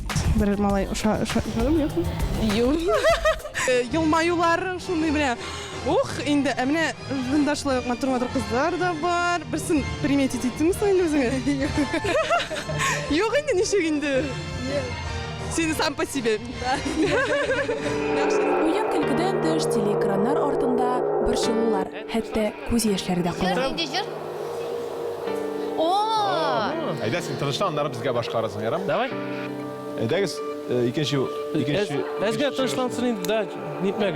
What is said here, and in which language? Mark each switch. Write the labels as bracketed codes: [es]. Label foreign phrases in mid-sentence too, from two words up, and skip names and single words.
[tt] Бер малай Елмаюлар шундый менә. Ух, инде менә монда шулай матур кызлар да бар. Берсен приметить иттеңме инде үзеңә? Юк инде, ничек инде? Син [ru] сам по себе. [tt] Уен көлкедән тыш телеэкраннар артында борчылулар, хәтта күз яшьләре дә кала. Әйдә, син тынычлан, аннары безгә башкарасың, ярам? [ru] Давай. [tt] Әйдәгез, икенче Әзгә тынычлансын инде, да, нитмәгез.